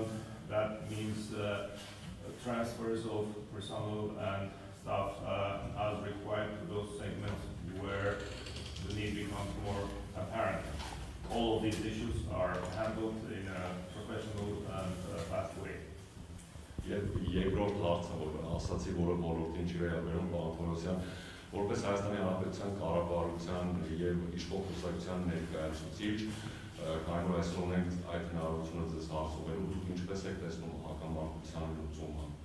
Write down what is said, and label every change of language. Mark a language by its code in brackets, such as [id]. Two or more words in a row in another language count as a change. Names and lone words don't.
[en] That means transfers of personnel and staff as required to those segments where the need becomes more apparent. All of these issues are handled in a professional and fast way. [hy] Երկրորդ հարցը, որ ասացի, որը ոլորտին չի վերաբերում Պանթոնոսյան, որպես Հայաստանի Հանրապետության կառավարության եւ իշխող կուսակցության ներկայացուցիչ, կարող է այսօր ունենք այդ հնարավորությունը ձեզ հարցուղելու, դուք ինչպես եք տեսնում հակամարտության լուծումը։